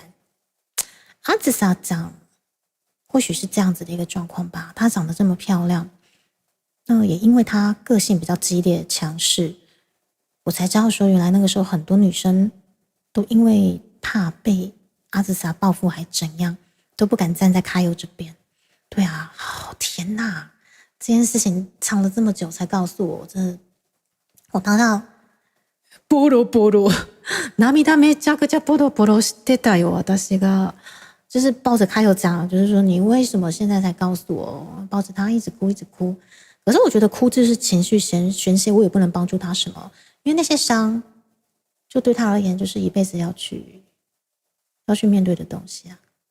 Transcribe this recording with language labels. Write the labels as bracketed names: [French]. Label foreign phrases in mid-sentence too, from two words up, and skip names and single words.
[Chinese] 阿紫莎长或许是这样子的一个状况吧，她长得这么漂亮，那也因为她个性比较激烈强势，我才知道说原来那个时候很多女生都因为怕被阿紫莎报复还怎样，都不敢站在卡友这边。对啊，天哪，这件事情藏了这么久才告诉我，真的，我当到 [Japanese] ボロボロ涙めちゃくちゃボロボロしてたよ私が [Chinese] 就是抱着卡友讲，就是说你为什么现在才告诉我，抱着他一直哭一直哭。可是我觉得哭就是情绪宣泄，我也不能帮助他什么，因为那些伤就对他而言就是一辈子要去面对的东西啊。